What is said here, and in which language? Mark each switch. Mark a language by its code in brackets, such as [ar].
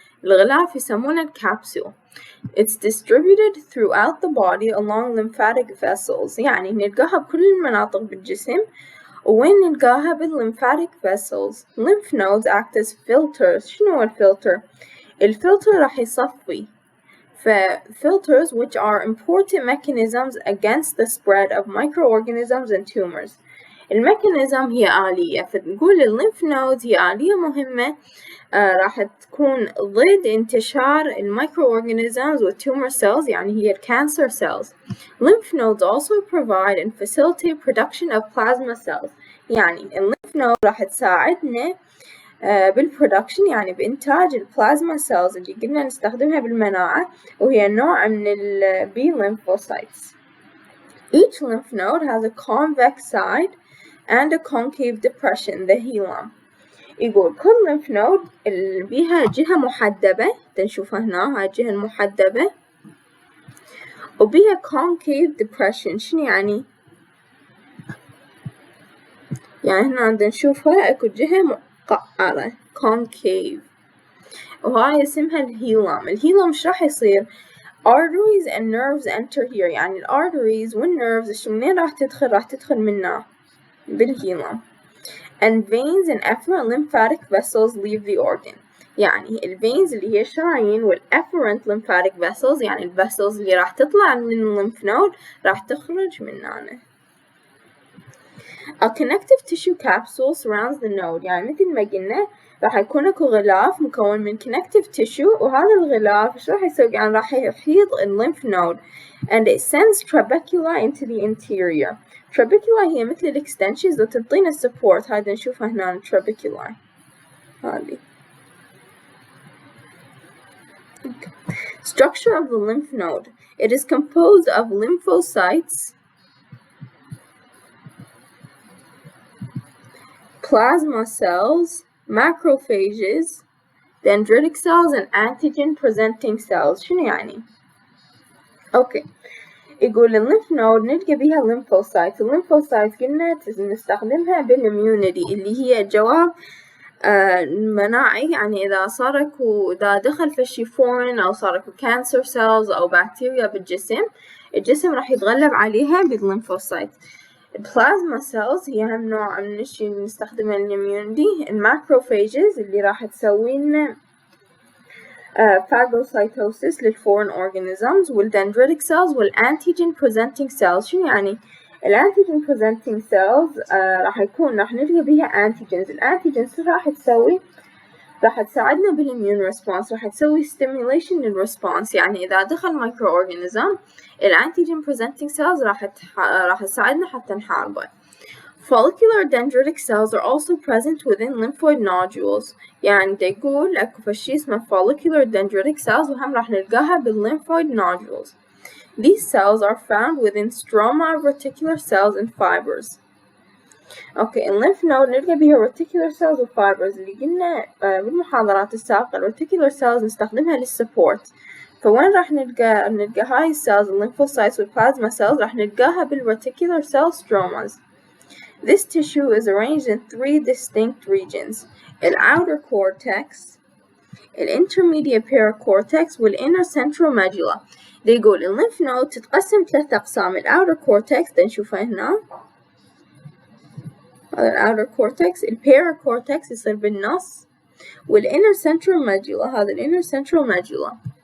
[ar] الغلاف يسمونه الكابسول. [en] It's distributed throughout the body along lymphatic vessels. [ar] يعني نلقاها بكل المناطق بالجسم. وين نلقاها بالlymphatic vessels. [en] Lymph nodes act as filters. [ar] شنو هو الفلتر؟ الفلتر راح يصفي. [en] Filters which are important mechanisms against the spread of microorganisms and tumors. [ar] الميكانيزم هي آلية، فنقول الليمف نودز هي آلية مهمة راح تكون ضد انتشار الميكروorganisms والtumor cells، يعني هي الcancer cells. [en] Lymph nodes also provide and facilitate production of plasma cells. [ar] يعني الليمف نود راح تساعدنا بالبرودكشن، يعني بإنتاج البلازما cells اللي قلنا نستخدمها بالمناعة، وهي نوع من ال B lymphocytes. [en] Each lymph node has a convex side and a concave depression, the hilum. [ar] يقول كل lymph node اللي بيها جهة محدبة، تنشوفها هنا هاي الجهة المحدبة، وبيها concave depression. شنو يعني؟ يعني هنا عندنا نشوفها اكو جهة مقعرة concave، وهاي اسمها الهيلم. الهيلم ايش راح يصير؟ [en] arteries and nerves enter here. [ar] يعني الarteries والnerves منين راح تدخل؟ راح تدخل منها بالهيلم. [en] and veins and efferent lymphatic vessels leave the organ. [ar] يعني الveins اللي هي الشرايين والefferent lymphatic vessels، يعني الvessels اللي راح تطلع من lymph node راح تخرج من هنا. [en] A connective tissue capsule surrounds the node. [ar] يعني مثل ما قلنا راح يكون اكو غلاف مكون من connective tissue، وهذا الغلاف ايش راح يسوي؟ يعني راح يحيط lymph node [en] and it sends trabecula into the interior. [ar] trabecula هي مثل الاكستنشنز وتعطينا support. هذا نشوفها هنا trabecula هذه. [en] Structure of the lymph node. It is composed of lymphocytes, plasma cells, macrophages, dendritic cells, and antigen presenting cells. [ar] شنو يعني؟ يقول الليمف نود نلقى بيها lymphocytes. الليمفوسايتس قلنا نستخدمها بالimmunity اللي هي جواب مناعي، يعني إذا دخل فشي foreign أو صار اكو cancer cells أو بكتيريا بالجسم، الجسم راح يتغلب عليها بالlymphocyte. البلازما cells هي هم نوع من الشي اللي نستخدمها للimmunity. الماكروفاجز اللي راح تسوي لنا phagocytosis للforeign organisms، والdendritic cells والantigen presenting cells. شنو يعني؟ الانتيجين presenting cells راح نلقى بيها antigens. الانتيجنز راح تسوي؟ راح تساعدنا بالimmune response، راح تسوي stimulation للresponse. يعني إذا دخل microorganism الانتيجين presenting cells راح تساعدنا حتى نحاربه. [en] Follicular dendritic cells are also present within lymphoid nodules. [ar] يعني يقول اكو فشي اسمه follicular dendritic cells وهم راح نلقاها بالlymphoid nodules. [en] These cells are found within stroma of reticular cells and fibers. [ar] الليمف نود نلقى بيها reticular cells و fibers اللي قلنا بالمحاضرات السابقة. reticular cells نستخدمها للسبورت، فوين راح نلقى هاي السيلز الليمفوسايتس والبلازما cells؟ راح نلقاها بالreticular cell stromas. [en] This tissue is arranged in 3 distinct regions: the outer cortex, the intermediate paracortex, والinner central medulla. [ar] يقول الليمف نود تتقسم 3 أقسام. [en] outer cortex [ar] نشوفها هنا، هذا [en] outer cortex. paracortex [ar] يصير بالنص، [en] والinner central medulla [ar] هذا [en] inner central medulla.